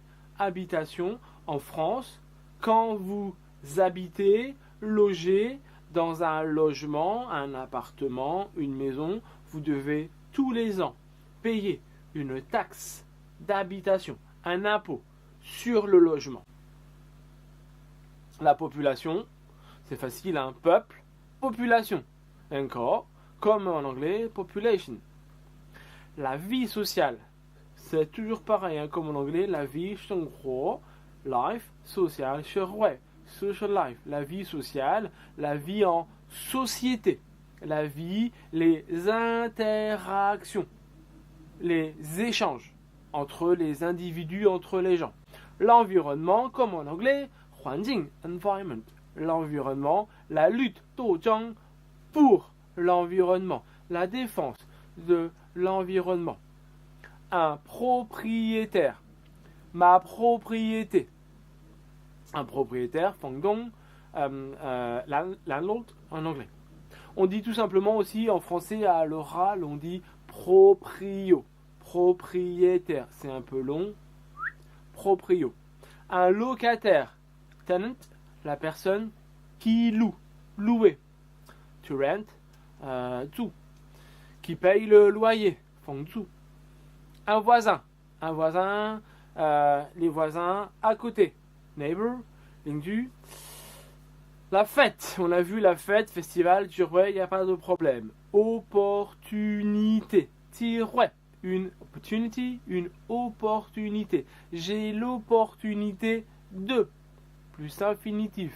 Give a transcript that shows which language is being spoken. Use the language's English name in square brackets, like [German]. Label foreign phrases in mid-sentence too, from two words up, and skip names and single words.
[French] Habitation, en France, quand vous habitez, logez dans un logement, un appartement, une maison, vous devez tous les ans payer une taxe d'habitation, un impôt sur le logement. La population, c'est facile, un peuple, population. Encore, comme en anglais, population. La vie sociale, c'est toujours pareil, comme en anglais, la vie, [Chinese] 生活, [English] life, social, [Chinese] 社会, [English] social life, [French] la vie sociale, la vie en société, la vie, les interactions, les échanges entre les individus, entre les gens. L'environnement, comme en anglais, [Chinese] 环境, [English] environment. [French] L'environnement, la lutte, [Chinese] 斗争, [French] pour l'environnement, la défense de l'environnement. Un propriétaire, ma propriété. Un propriétaire, 房东, landlord en anglais. On dit tout simplement aussi en français à l'oral, on dit proprio, propriétaire, c'est un peu long, proprio. Un locataire, tenant, la personne qui loue, louer. [English] To rent, [Chinese] 租, [French] qui paye le loyer, [Chinese] 房租. [French] Un voisin, les voisins à côté, [English] neighbor, 邻居. [French] La fête, on a vu la fête, festival, il n'y a pas de problème. Opportunité, une opportunity, une opportunité. J'ai l'opportunité de, plus infinitif.